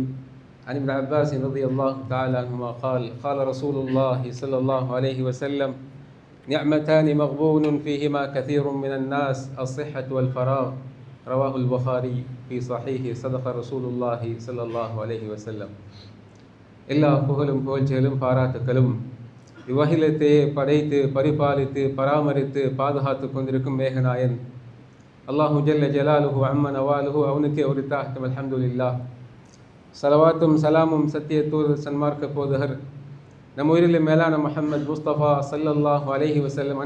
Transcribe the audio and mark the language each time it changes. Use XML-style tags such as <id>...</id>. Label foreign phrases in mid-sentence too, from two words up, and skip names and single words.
<ar>عن ابن عباس رضي الله تعالى عنهما قال قال رسول الله صلى الله عليه وسلم نعمتان مغبون فيهما كثير من الناس الصحة والفراغ. رواه البخاري في صحيحه. صدق رسول الله صلى الله عليه وسلم.</ar> <ta>எல்லா புகழும் புகழ்ச்சிகளும் பாராட்டுக்களும் இவ்வகிலத்தை படைத்து பரிபாலித்து பராமரித்து பாதுகாத்து கொண்டிருக்கும் மேகநாயன் அல்லாஹு</ta> <ar>جل جلاله عم نواله</ar> <ta>அவனுக்கே உரித்தாகட்டும்.</ta> <ar>الحمد لله.</ar> <ta>சலவாத்தும் சலாமும் சத்திய தூதர் சன்மார்க்க போதகர் நம் உயிரில் மேலான முஹம்மது முஸ்தபா</ta> <ar>صلى الله عليه وسلم</ar>